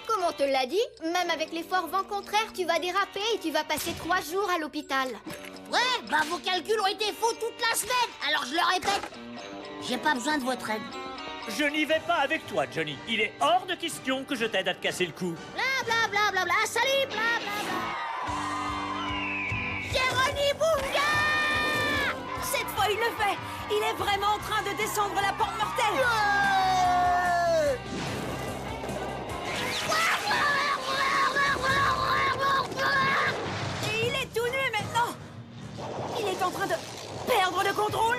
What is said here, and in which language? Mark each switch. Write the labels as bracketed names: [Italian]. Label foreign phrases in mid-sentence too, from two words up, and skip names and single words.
[French] Comme on te l'a dit, même avec les forts vents contraires, tu vas déraper et tu vas passer 3 jours à l'hôpital. Ouais, bah vos calculs ont été faux toute la semaine. Alors je le répète, j'ai pas besoin de votre aide. Je n'y vais pas avec toi, Johnny. Il est hors de question que je t'aide à te casser le cou. Bla bla bla bla bla, salut, bla bla bla. Géroni Bunga! Cette fois, il le fait. Il est vraiment en train de descendre la pente mortelle. Et il est tout nu maintenant. Il est en train de perdre le contrôle.